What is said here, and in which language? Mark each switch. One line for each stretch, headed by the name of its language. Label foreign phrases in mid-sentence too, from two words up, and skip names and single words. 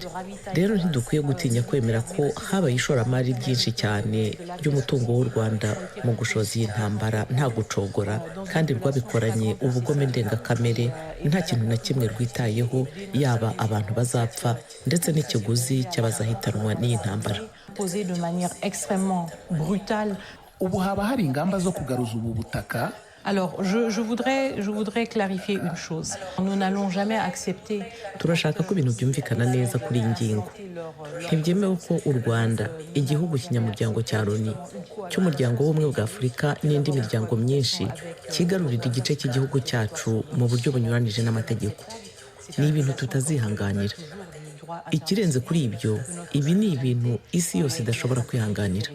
Kinyarwanda: Rero ntidukwiye gutinya kwemera ko habaye ishoramari ryinshi cyane ry'umutungo w'u Rwanda mu gushoza iyi ntambara nta gucogora, kandi rwabikoranye ubugome ndengakamere, nta kintu na kimwe rwitayeho, yaba abantu bazapfa ndetse n'ikiguzi cy'abazahitanwa n'iyi ntambara.
French: De manière extrêmement brutale.
Kinyarwanda: Ubu haba hari ingamba zo kugaruza ubu butaka?
French: Alors, je voudrais clarifier une chose. Nous n'allons jamais accepter.
Kinyarwanda: Turashaka ko ibintu byumvikana neza kuri iyi ngingo. Ntibyemewe ko u Rwanda, igihugu kinyamuryango cya Loni, cy'umuryango w'ubumwe bwa Afurika n'indi miryango myinshi, kigarurira igice cy'igihugu cyacu mu buryo bunyuranije n'amategeko. Ni ibintu tutazihanganira. Ikirenze kuri ibyo, ibi ni ibintu isi yose idashobora kwihanganira.